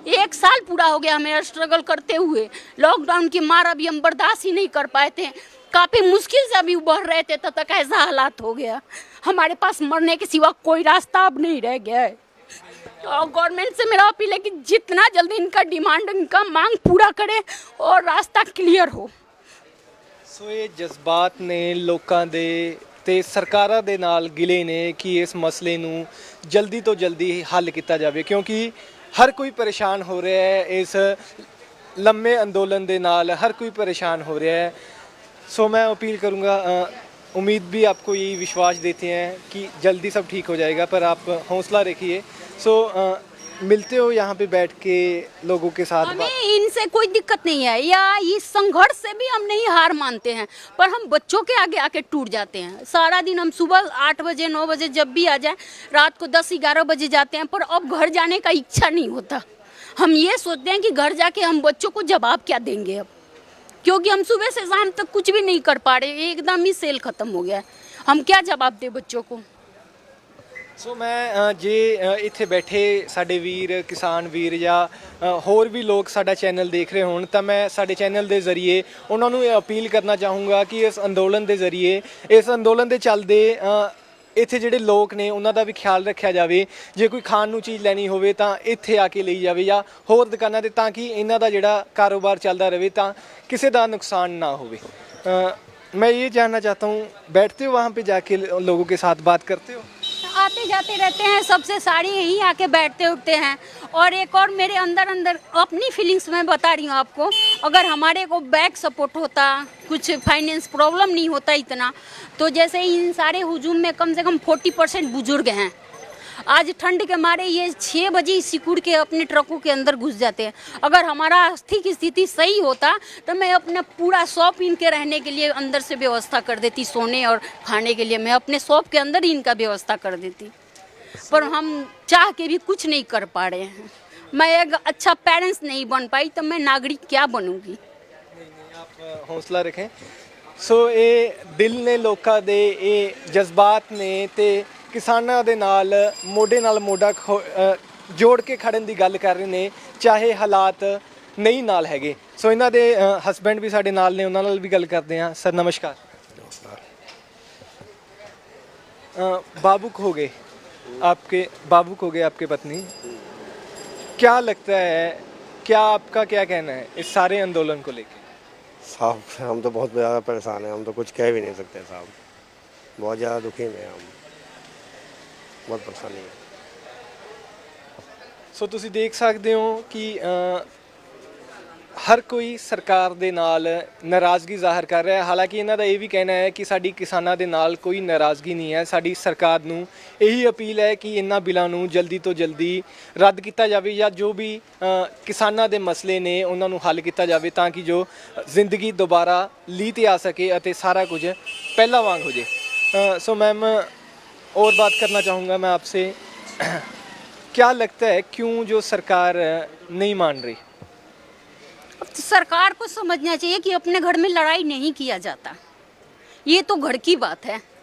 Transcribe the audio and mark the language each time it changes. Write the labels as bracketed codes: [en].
[hi] 1 साल पूरा हो गया हमें स्ट्रगल करते हुए। लॉकडाउन की मार अभी हम बर्दाश्त ही नहीं कर पाए थे, काफ़ी मुश्किल से अभी उभर रहे थे, तब तक ऐसा हालात हो गया। हमारे पास मरने के सिवा कोई रास्ता अब नहीं रह गया है। तो गवर्नमेंट से मेरा अपील है कि जितना जल्दी इनका डिमांड, इनका मांग पूरा करे और रास्ता क्लियर हो। [pa] ਸੋ ਇਹ ਜਜ਼ਬਾਤ ਨੇ ਲੋਕਾਂ ਦੇ ਤੇ ਸਰਕਾਰਾਂ ਦੇ ਨਾਲ ਗਿਲੇ ਨੇ ਕਿ ਇਸ ਮਸਲੇ ਨੂੰ ਜਲਦੀ ਤੋਂ ਜਲਦੀ ਹੱਲ ਕੀਤਾ ਜਾਵੇ, ਕਿਉਂਕਿ ਹਰ ਕੋਈ ਪਰੇਸ਼ਾਨ ਹੋ ਰਿਹਾ ਹੈ ਇਸ ਲੰਮੇ ਅੰਦੋਲਨ ਦੇ ਨਾਲ। [hi] हर कोई परेशान हो रहा है। सो मैं अपील करूँगा, उम्मीद भी आपको यही विश्वास देते हैं कि जल्दी सब ठीक हो जाएगा, पर आप हौसला रखिए। सो मिलते हो यहाँ पे बैठ के लोगों के साथ। हमें इनसे कोई दिक्कत नहीं है, या इस संघर्ष से भी हम नहीं हार मानते हैं, पर हम बच्चों के आगे आके टूट जाते हैं। सारा दिन हम सुबह 8 बजे 9 बजे जब भी आ जाए, रात को 10-11 बजे जाते हैं, पर अब घर जाने का इच्छा नहीं होता। हम ये सोचते हैं कि घर जाके हम बच्चों को जवाब क्या देंगे अब, क्योंकि हम सुबह से शाम तक कुछ भी नहीं कर पा रहे। एकदम ही सेल खत्म हो गया है, हम क्या जवाब दें बच्चों को। [pa] ਸੋ ਮੈਂ ਜੇ ਇੱਥੇ ਬੈਠੇ ਸਾਡੇ ਵੀਰ, ਕਿਸਾਨ ਵੀਰ ਜਾਂ ਹੋਰ ਵੀ ਲੋਕ ਸਾਡਾ ਚੈਨਲ ਦੇਖ ਰਹੇ ਹੋਣ, ਤਾਂ ਮੈਂ ਸਾਡੇ ਚੈਨਲ ਦੇ ਜ਼ਰੀਏ ਉਹਨਾਂ ਨੂੰ ਇਹ ਅਪੀਲ ਕਰਨਾ ਚਾਹੂੰਗਾ ਕਿ ਇਸ ਅੰਦੋਲਨ ਦੇ ਜ਼ਰੀਏ, ਇਸ ਅੰਦੋਲਨ ਦੇ ਚੱਲਦੇ ਇੱਥੇ ਜਿਹੜੇ ਲੋਕ ਨੇ ਉਹਨਾਂ ਦਾ ਵੀ ਖਿਆਲ ਰੱਖਿਆ ਜਾਵੇ। ਜੇ ਕੋਈ ਖਾਣ ਨੂੰ ਚੀਜ਼ ਲੈਣੀ ਹੋਵੇ ਤਾਂ ਇੱਥੇ ਆ ਕੇ ਲਈ ਜਾਵੇ, ਜਾਂ ਹੋਰ ਦੁਕਾਨਾਂ 'ਤੇ, ਤਾਂ ਕਿ ਇਹਨਾਂ ਦਾ ਜਿਹੜਾ ਕਾਰੋਬਾਰ ਚੱਲਦਾ ਰਹੇ, ਤਾਂ ਕਿਸੇ ਦਾ ਨੁਕसान ना होवे। [hi] मैं ये जानना चाहता हूँ, बैठते हो वहाँ पे जाके लोगों के साथ बात करते हो? आते जाते रहते हैं, सबसे सारी यहीं आके बैठते उठते हैं। और एक और मेरे अंदर अंदर अपनी फीलिंग्स मैं बता रही हूँ आपको, अगर हमारे को बैक सपोर्ट होता, कुछ फाइनेंस प्रॉब्लम नहीं होता इतना, तो जैसे इन सारे हुजूम में कम से कम 40% बुजुर्ग हैं। आज ठंड के मारे ये 6 बजे सिकुड़ के अपने ट्रकों के अंदर घुस जाते हैं। अगर हमारा आर्थिक स्थिति सही होता तो मैं अपना पूरा शॉप इनके रहने के लिए अंदर से व्यवस्था कर देती, सोने और खाने के लिए मैं अपने शॉप के अंदर ही इनका व्यवस्था कर देती, पर हम चाह के भी कुछ नहीं कर पा रहे हैं। मैं एक अच्छा पेरेंट्स नहीं बन पाई तो मैं नागरिक क्या बनूंगी। नहीं, आप हौसला रखें। [pa] सो ये दिल ने लोगों दे, ये जज्बात ने ते ਕਿਸਾਨਾਂ ਦੇ ਨਾਲ ਮੋਢੇ ਨਾਲ ਮੋਢਾ ਜੋੜ ਕੇ ਖੜਨ ਦੀ ਗੱਲ ਕਰ ਰਹੇ ਨੇ, ਚਾਹੇ ਹਾਲਾਤ ਨਹੀਂ ਨਾਲ ਹੈਗੇ। ਸੋ ਇਹਨਾਂ ਦੇ ਹਸਬੈਂਡ ਵੀ ਸਾਡੇ ਨਾਲ ਨੇ, ਉਹਨਾਂ ਨਾਲ ਵੀ ਗੱਲ ਕਰਦੇ ਹਾਂ। [hi] ਸਰ नमस्कार। बाबूक हो गए आपके पत्नी, क्या लगता है, क्या आपका क्या कहना है इस सारे आंदोलन को लेके? साहब हम तो बहुत ज़्यादा परेशान हैं, हम तो कुछ कह भी नहीं सकते साहब, बहुत ज़्यादा दुखी में हम, बहुत परेशानी है। [pa] ਸੋ ਤੁਸੀਂ ਦੇਖ ਸਕਦੇ ਹੋ ਕਿ ਹਰ ਕੋਈ ਸਰਕਾਰ ਦੇ ਨਾਲ ਨਾਰਾਜ਼ਗੀ ਜ਼ਾਹਰ ਕਰ ਰਿਹਾ ਹੈ। ਹਾਲਾਂਕਿ ਇਹਨਾਂ ਦਾ ਇਹ ਵੀ ਕਹਿਣਾ ਹੈ ਕਿ ਸਾਡੀ ਕਿਸਾਨਾਂ ਦੇ ਨਾਲ ਕੋਈ ਨਾਰਾਜ਼ਗੀ ਨਹੀਂ ਹੈ। ਸਾਡੀ ਸਰਕਾਰ ਨੂੰ ਇਹੀ ਅਪੀਲ ਹੈ ਕਿ ਇਹਨਾਂ ਬਿੱਲਾਂ ਨੂੰ ਜਲਦੀ ਤੋਂ ਜਲਦੀ ਰੱਦ ਕੀਤਾ ਜਾਵੇ, ਜਾਂ ਜੋ ਵੀ ਕਿਸਾਨਾਂ ਦੇ ਮਸਲੇ ਨੇ ਉਹਨਾਂ ਨੂੰ ਹੱਲ ਕੀਤਾ ਜਾਵੇ, ਤਾਂ ਕਿ ਜੋ ਜ਼ਿੰਦਗੀ ਦੁਬਾਰਾ ਲੀਹ 'ਤੇ ਆ ਸਕੇ ਅਤੇ ਸਾਰਾ ਕੁਝ ਪਹਿਲਾਂ ਵਾਂਗ ਹੋ ਜੇ। [hi] ਸੋ ਮੈਮ, और बात करना चाहूँगा मैं आपसे, क्या लगता है क्यों जो सरकार नहीं मान रही? तो सरकार को समझना चाहिए कि अपने घर में लड़ाई नहीं किया जाता, ये तो घर की बात है।